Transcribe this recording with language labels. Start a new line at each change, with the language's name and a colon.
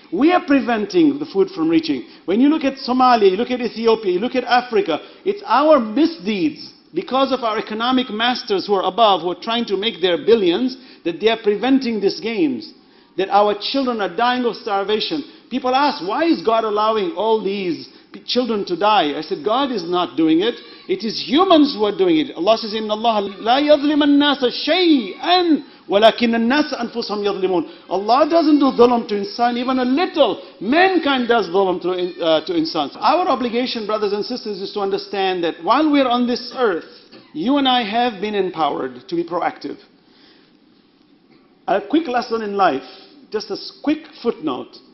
English: We are preventing the food from reaching. When you look at Somalia, you look at Ethiopia, you look at Africa, it's our misdeeds because of our economic masters who are above, who are trying to make their billions, that they are preventing these gains, that our children are dying of starvation. People ask, why is God allowing all these children to die? I said, God is not doing it. It is humans who are doing it. Allah says,
Arabic: إِنَّ اللَّهَ لَا يَظْلِمَ النَّاسَ شَيْئًا وَلَكِنَّ النَّاسَ أَنفُسَهُمْ يَظْلِمُونَ.
English: Allah doesn't do dhulm to insan, even a little. Mankind does dhulm to insans. Our obligation, brothers and sisters, is to understand that while we're on this earth, you and I have been empowered to be proactive. A quick lesson in life, just a quick footnote.